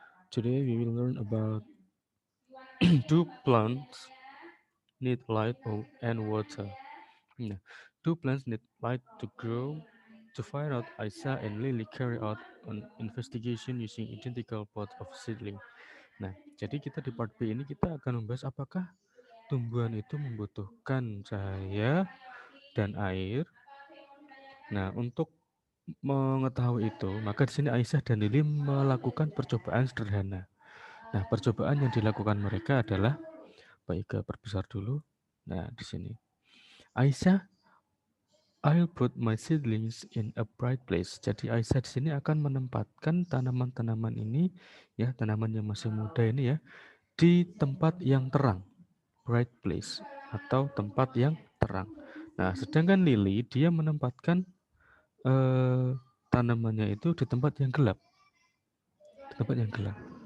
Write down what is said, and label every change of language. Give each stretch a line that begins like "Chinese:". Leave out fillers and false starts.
English: Today we will learn about do plants need light and water. Nah, do plants need light to grow? To find out, Aisyah and Lily carry out an investigation using identical pots of seedling.
Indonesian: Nah, jadi kita di part B ini kita akan membahas apakah tumbuhan itu membutuhkan cahaya dan air. Nah, untuk mengetahui itu, maka di sini Aisyah dan Lili melakukan percobaan sederhana. Nah, percobaan yang dilakukan mereka adalah baik perbesar dulu. Nah, di sini Aisyah,
English: I'll put my seedlings in a bright place.
Indonesian: Jadi Aisyah di sini akan menempatkan tanaman-tanaman ini, ya tanaman yang masih muda ini ya, di tempat yang terang,
English: bright place
Indonesian: atau tempat yang terang. Nah, sedangkan Lily dia menempatkan tanamannya itu di tempat yang gelap, di tempat yang gelap.